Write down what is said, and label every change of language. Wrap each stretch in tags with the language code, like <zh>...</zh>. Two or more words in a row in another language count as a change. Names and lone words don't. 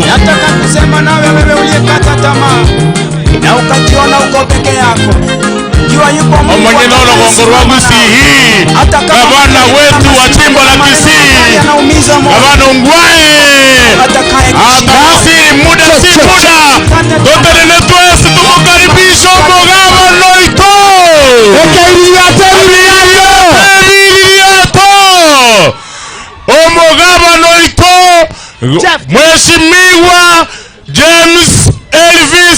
<sw>Nataka kusema nawe wewe uliyekata tamaa na ukajiona uko peke yako. Jua yupo Mungu.</sw> <guz>Omonye nolo gongorwa</guz> <sw>Kisii. Gavana wetu wa jimbo la Kisii, Gavana Ongwae atawasili muda si muda.</sw> <guz>Totelele twese tumukaribisha Omugavana Loito. Omugavana Loito, Mheshimiwa James Elvis</guz>